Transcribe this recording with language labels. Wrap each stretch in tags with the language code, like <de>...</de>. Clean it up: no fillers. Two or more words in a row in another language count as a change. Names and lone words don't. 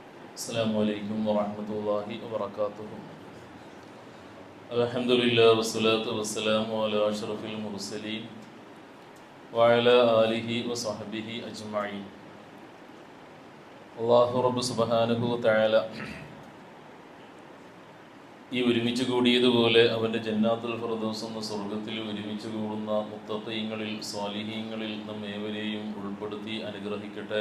<ar>السلام عليكم ورحمة الله وبركاته. الحمد لله والصلاة والسلام على أشرف المرسلين وعلى آله وصحبه أجمعين. الله رب سبحانه وتعالى</ar> <ml>ഈ ഒരുമിച്ച് കൂടിയതുപോലെ അവൻ്റെ</ml> <ar>جنات الفردوس</ar> <ml>എന്ന സ്വർഗത്തിൽ ഒരുമിച്ച് കൂടുന്ന മുത്തഖീങ്ങളിൽ സ്വാലിഹീങ്ങളിൽ നമ്മേവരെയും ഉൾപ്പെടുത്തി അനുഗ്രഹിക്കട്ടെ.</ml>